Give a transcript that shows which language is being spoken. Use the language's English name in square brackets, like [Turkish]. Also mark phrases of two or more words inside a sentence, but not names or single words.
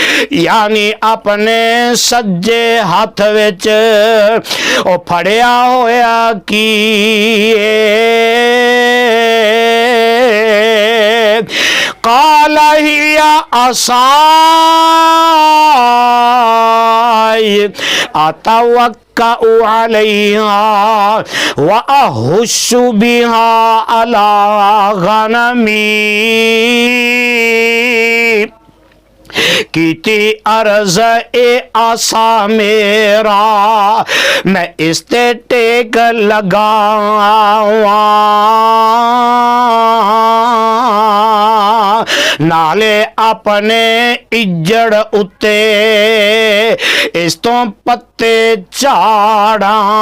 [Punjabi] يعنی اپنے سجّے ہتھ وچ او پھڑیا ہویا کی کالا ہیا [Arabic] عصاي أتوكأ عليها و أهش بها على غنمي [Punjabi] کیتی عرض اے آسا میرا میں اِس تے ٹیک لگاواں نالے اپنے اِجّڑ اُتّے اِس توں پتّے جھاڑاں